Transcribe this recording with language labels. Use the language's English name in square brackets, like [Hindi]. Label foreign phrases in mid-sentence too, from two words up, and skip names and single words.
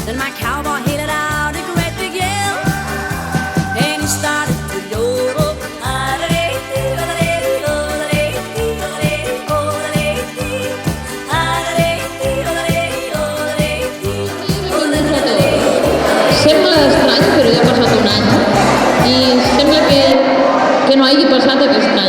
[English] that cowboy he let out a great big yell, and he started to yodel. [Catalan] Sembla estrany, però ja ha passat un any i sembla que no hagi passat aquest any.